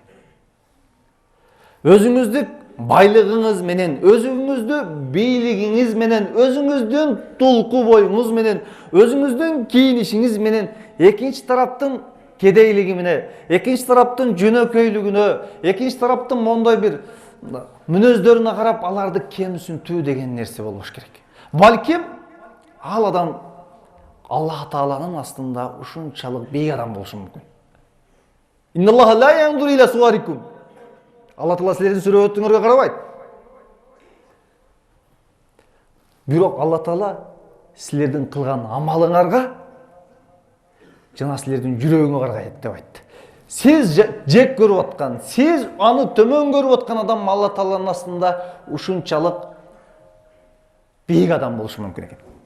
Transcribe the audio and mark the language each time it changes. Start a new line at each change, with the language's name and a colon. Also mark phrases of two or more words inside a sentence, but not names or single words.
Kyrgyz: Өзүңүздүн байлыгыңыз менен, өзүңүздүн бийлигиңиз менен, өзүңүздүн тулку боюңуз менен, өзүңүздүн кийинишиңиз менен, экинчи тараптын кедейлиги менен, экинчи тараптын жөнөкөйлүгүнө, экинчи тараптын мондой бир мүнөздөрүнө карап, аларды кемсинтүү деген нерсе болбош керек. Балким ал адам Аллах Тааланын астында ушунчалык бейик адам болушу мүмкүн.
Arabic: إن الله لا ينظر إلى صوركم.
Kyrgyz: Алла Таала силердин сүрөтүңөргө карабайт. Бирок Алла Таала силердин кылган амалыңарга жана силердин жүрөгүңөргө карайт деп айтты. Сиз жек көрүп аткан, сиз аны төмөн көрүп аткан адам Алла Тааланын астында ушунчалык бейик адам болушу мүмкүн экен.